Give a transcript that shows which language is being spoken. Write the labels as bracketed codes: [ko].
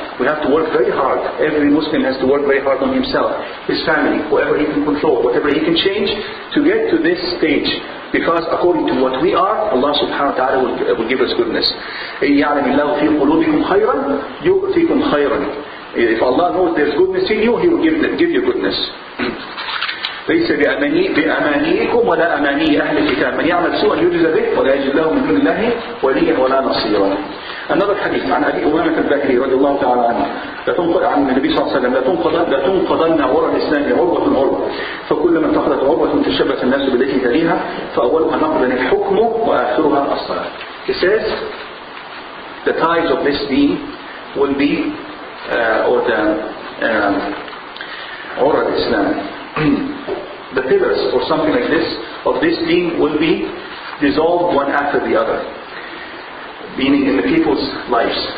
[en] We have to work very hard. Every Muslim has to work very hard on himself, his family, whoever he can control, whatever he can change to get to this stage. Because according to what we are, Allah subhanahu wa ta'ala will give us goodness. [ar] يَعْلَمِ اللَّهُ فِي قُلُوبِكُمْ خَيْرًا يُؤْتِكُمْ خَيْرًا. [en] If Allah knows there's goodness in you, He will give you goodness. [ar] ليس بأمانيكم ولا أماني أهل الكتاب من يعمل سوءا يجزى به ولا يجد له من دون الله وليا ولا نصيرا. [en] Another hadith [ar] عن أبي أمامة الباهلي رضي الله تعالى عنه عن النبي صلى الله عليه وسلم لا تنقضن عرى الإسلام عروة فكلما انتقضت عروة تشبث الناس بالتي تليها فأولها نقضا الحكم وآخرها الصلاة. [en] He says the ties of this deen will be or the [ar] عرى الإسلام [en] the pillars or something like this of this deen will be dissolved one after the other, meaning in the people's lives.